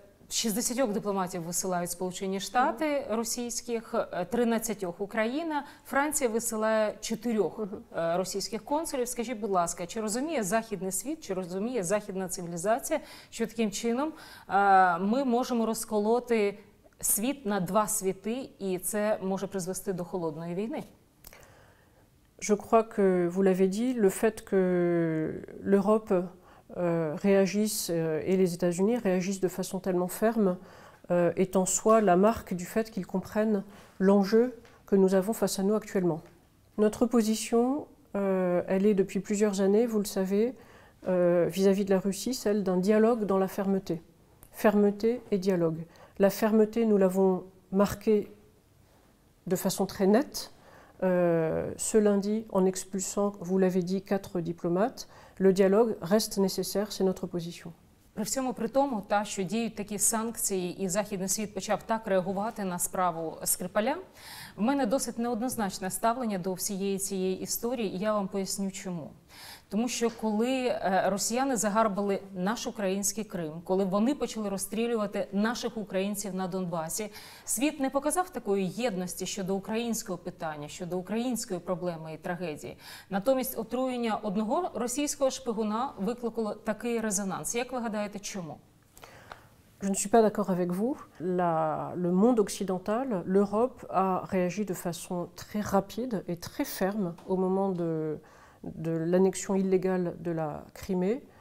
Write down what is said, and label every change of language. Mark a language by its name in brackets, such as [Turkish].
[Ukrainian] 60 дипломатів висилають Сполучені Штати російських, 13 Україна, Франція висилає 4 російських консулів. Скажіть, будь ласка, чи розуміє західний світ, чи розуміє західна цивілізація, що таким чином ми можемо розколоти світ на 2 світи, і це може призвести до холодної війни? [French] Je crois que vous l'avez dit, le fait que l'Europe réagissent et les États-Unis réagissent de façon tellement ferme est en soi la marque du fait qu'ils comprennent l'enjeu que nous avons face à nous actuellement. Notre position, elle est depuis plusieurs années, vous le savez, vis-à-vis de la Russie, celle d'un dialogue dans la fermeté. Fermeté et dialogue. La fermeté, nous l'avons marquée de façon très nette ce lundi en expulsant, vous l'avez dit, 4 diplomates. Le dialogue reste nécessaire, c'est notre position. [Ukrainian] При всьому при тому, що діють такі санкції і західний світ почав так реагувати на справу Скрипаля, в мене досить неоднозначне ставлення до всієї цієї історії, і я вам поясню чому. Тому що коли росіяни загарбали наш український Крим, коли вони почали розстрілювати наших українців на Донбасі, світ не показав такої єдності щодо українського питання, щодо української проблеми і трагедії. Натомість отруєння одного російського шпигуна викликало такий резонанс. Як ви гадаєте, чому? [French] Je ne suis pas d'accord avec vous. Le monde occidental, l'Europe a réagi de façon très rapide et très ferme au moment de l'annexion illégale de la Crimée.